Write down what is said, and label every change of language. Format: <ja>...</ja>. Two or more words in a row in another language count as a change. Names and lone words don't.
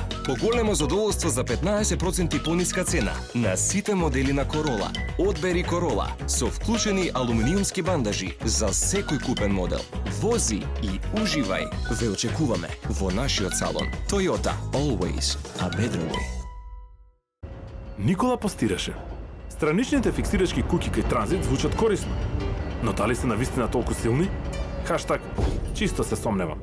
<mk>Поголемо задоволство за 15% пониска цена на сите модели на Корола. Одбери Корола со вклучени алуминиумски бандажи за секој купен модел. Вози и уживај. Ве очекуваме во нашиот салон.</mk> <en>Toyota, always a better way.</en> <mk>Никола постираше. Страничните фиксирачки куќи кај Транзит звучат корисно. Но дали се навистина толку силни? Хаштаг, чисто се сомневам.</mk>